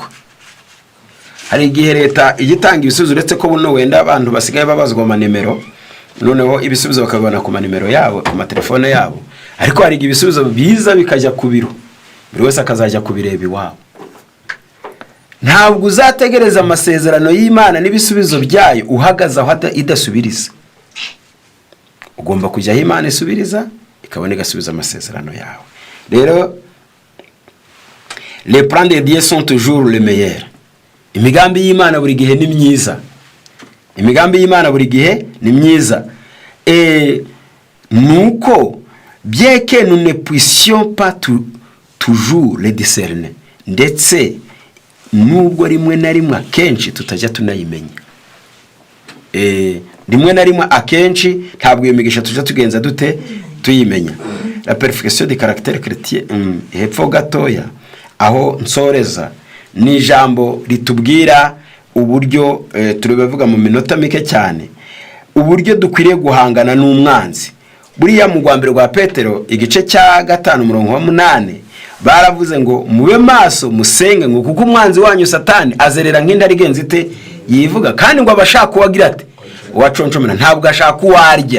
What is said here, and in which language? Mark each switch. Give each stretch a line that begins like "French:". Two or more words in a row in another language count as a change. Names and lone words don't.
Kinyarwanda: Hari igihe leta igitanga ibisubizo, uretse ko buno wenda abantu basigaye babazwa amanimero, noneho ibisubizo bakabibona ku manimero yabo, ku matelefone yabo, ariko hari ibisubizo biza bikajya ku biro, buri wese akazajya kubireba iwabo. Ntabwo uzategereza amasezerano y'Imana n'ibisubizo byayo uhagaze aho idasubiriza. Ugomba kujya aho Imana isubiriza, ikabona igasubiza amasezerano yawe.
French: Rero les plans de Dieu sont toujours les meilleurs.
Kinyarwanda: Imigambi y'Imana buri gihe ni myiza.
French: Nuko bien que nous ne puissions pas toujours les discerner,
Kinyarwanda: ndetse nubwo rimwe na rimwe akenshi tutajya tunayimenya. Rimwe na rimwe akenshi ntabwo iyo migisha tujya tugenza dute tuyimenya.
French: La perfection du caractère chrétien,
Kinyarwanda: hepfo gatoya aho nsoreza, ni ijambo ritubwira uburyo turibavuga mu minota mike cyane, uburyo dukwiriye guhangana n'umwanzi. Buriya mu rwambere rwa Petero igice cya 5:8 baravuze ngo mube maso musenge, ngo kuko umwanzi wanyu Satani azerera nk'indari genze ite yivuga, kandi ngo abashaka uwagira ate uwaconshomera, ntabwo ashaka uwarya.